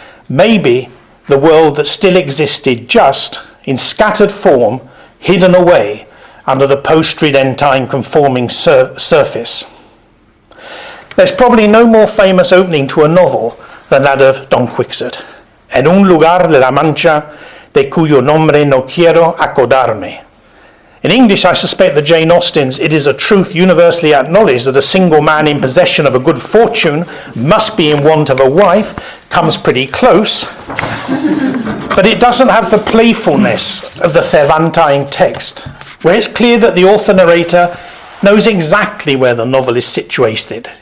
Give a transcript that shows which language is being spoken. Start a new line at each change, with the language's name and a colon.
English: Maybe the world that still existed just in scattered form, hidden away under the post-Tridentine conforming surface. There's probably no more famous opening to a novel than that of Don Quixote.
Spanish: En un lugar de la Mancha de cuyo nombre no quiero acordarme.
English: In English, I suspect that Jane Austen's "It is a truth universally acknowledged that a single man in possession of a good fortune must be in want of a wife" comes pretty close, but it doesn't have the playfulness of the Cervantine text, where it's clear that the author-narrator knows exactly where the novel is situated.